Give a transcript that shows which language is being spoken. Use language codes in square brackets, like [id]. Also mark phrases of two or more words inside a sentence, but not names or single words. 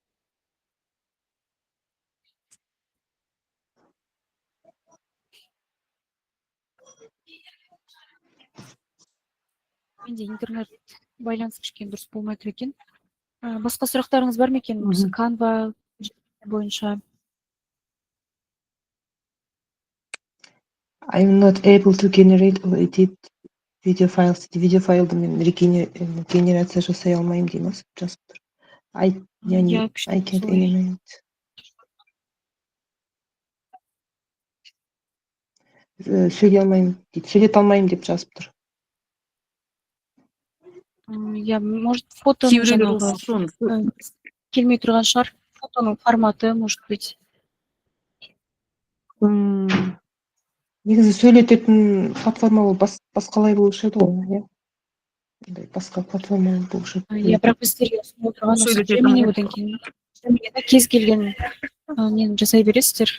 [kk] Менде интернет байланыс кішкене дұрыс болмай тұр екен. Басқа сұрақтарыңыз бар ма екен? Осы Canva бойынша. [en] I'm not able to generate or edit video files. [kk] Video файлды мен генерация жасай алмаймын дейміз. [en] I can't animate. [kk] Сөйлете алмаймын деп жазып тұр. [ru] Я, может, [kk] фотоның жаңағы келмей тұрған шығар. Фотоның форматы, [ru] может быть. [kk] Негізі сөйлететін платформа ол басқалай болушы еді ғой, иә? Басқа платформа болушы еді. Иә, бірақ біздерге ұсынып отырған осы Gemini одан кейін. Кез келген нені жасай бересіздер.